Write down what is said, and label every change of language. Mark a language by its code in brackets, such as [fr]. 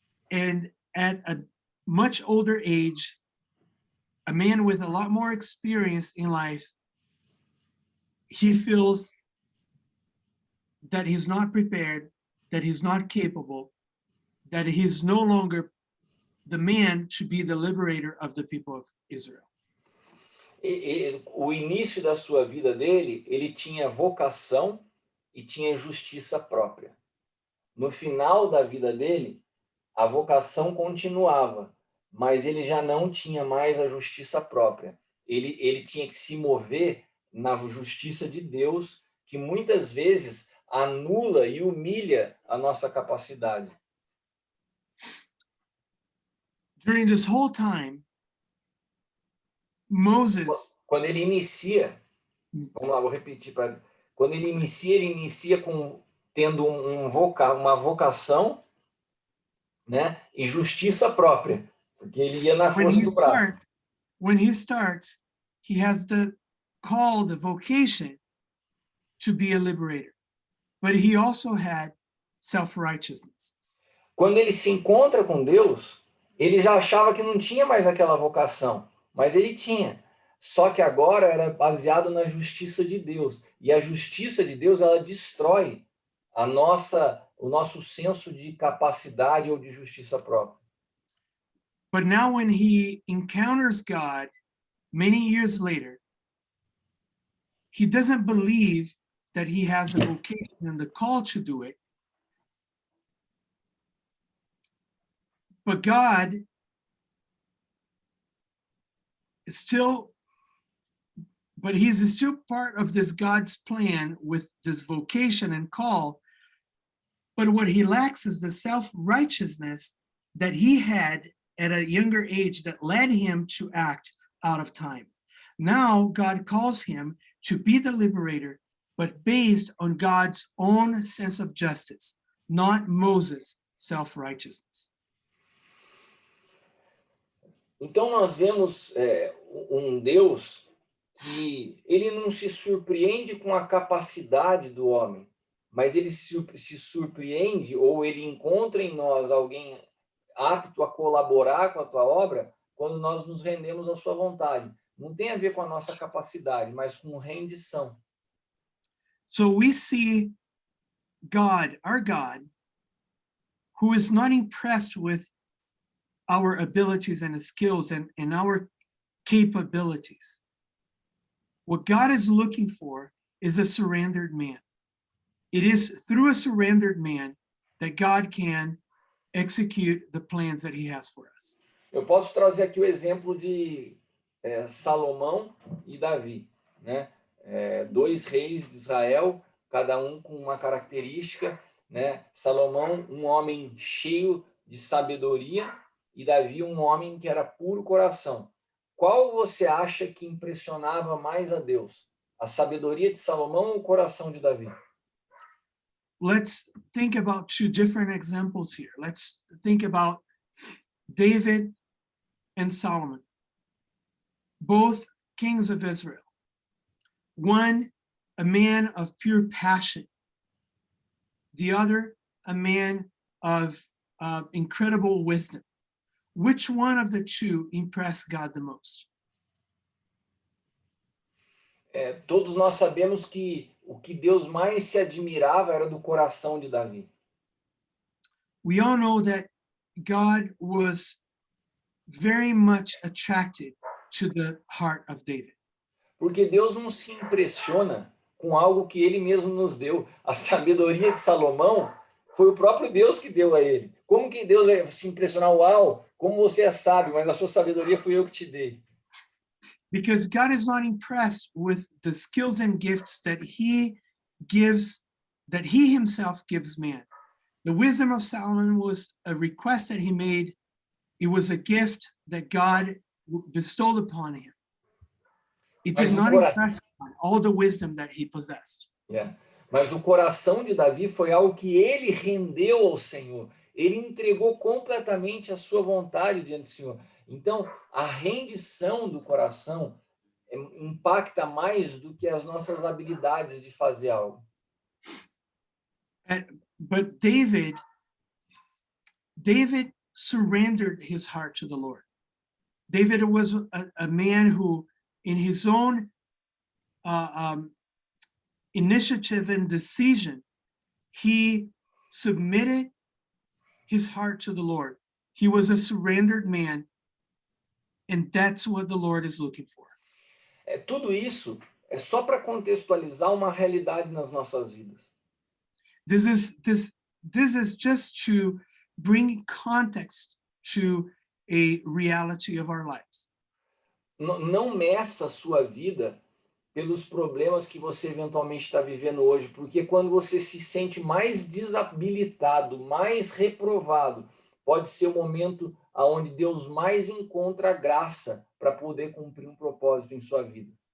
[en] And at a much older age, a man with a lot more experience in life, he feels that he's not prepared, that he's not capable, that he's no longer the man to be the liberator of the people of Israel. [pt] O início da sua vida dele, ele tinha vocação e tinha justiça própria. No final da vida dele, a vocação continuava, mas ele já não tinha mais a justiça própria. Ele tinha que se mover na justiça de Deus, que muitas vezes anula e humilha a nossa capacidade. [en] During this whole time, Moses, [pt] Quando ele inicia, vamos lá, vou repetir, quando ele inicia tendo uma vocação, né, e justiça própria, porque ele ia na força do braço. [en] when he starts, he has the call, the vocation to be a liberator, but he also had self-righteousness. [pt] Quando ele se encontra com Deus, ele já achava que não tinha mais aquela vocação, mas ele tinha. Só que agora era baseado na justiça de Deus. E a justiça de Deus, ela destrói o nosso senso de capacidade ou de justiça própria. [en] But now when he encounters God many years later, he doesn't believe that he has the vocation and the call to do it. But God is still, but he's still part of this God's plan with this vocation and call. But what he lacks is the self-righteousness that he had at a younger age that led him to act out of time. Now God calls him to be the liberator, but based on God's own sense of justice, not Moses' self-righteousness. [pt] Então nós vemos um Deus que ele não se surpreende com a capacidade do homem, mas ele se surpreende ou ele encontra em nós alguém apto a colaborar com a tua obra quando nós nos rendemos à sua vontade. Não tem a ver com a nossa capacidade, mas com rendição. [en] So we see God, our God, who is not impressed with our abilities and skills and our capabilities. What God is looking for is a surrendered man. It is through a surrendered man that God can execute the plans that he has for us. [pt] Eu posso trazer aqui o exemplo de Salomão e Davi, né? Dois reis de Israel, cada um com uma característica, né? Salomão, um homem cheio de sabedoria, e Davi, um homem que era puro coração. Qual você acha que impressionava mais a Deus? A sabedoria de Salomão ou o coração de Davi? [en] Let's think about two different examples here. Let's think about David and Solomon, both kings of Israel. One, a man of pure passion. The other, a man of incredible wisdom. Which one of the two impressed God the most? [pt] Todos nós sabemos que o que Deus mais se admirava era do coração de Davi. [en] We all know that God was very much attracted to the heart of David. [pt] Porque Deus não se impressiona com algo que ele mesmo nos deu. A sabedoria de Salomão Foi o próprio Deus que deu a ele. Como que Deus vai se impressionar? Uau, como você é sábio, mas a sua sabedoria fui eu que te dei. [en] Because God is not impressed with the skills and gifts that he gives, that he himself gives man. The wisdom of Solomon was a request that he made. It was a gift that God bestowed upon him. It did [pt] Mas o, [en] not [pt] cora... [en] impress God, all the wisdom that he possessed. [pt] Mas o coração de Davi foi algo que ele rendeu ao Senhor. Ele entregou completamente a sua vontade diante do Senhor. Então, a rendição do coração impacta mais do que as nossas habilidades de fazer algo. [en] But David surrendered his heart to the Lord. David was a man who, in his own initiative and decision, he submitted his heart to the Lord. He was a surrendered man, and that's what the Lord is looking for. [pt] Tudo isso é só para contextualizar uma realidade nas nossas vidas. [en] This is just to bring context to a reality of our lives. [pt] Não meça a sua vida pelos problemas que você eventualmente está vivendo hoje, porque quando você se sente mais desabilitado, mais reprovado, pode ser o momento onde Deus mais encontra graça para poder cumprir um propósito em sua vida.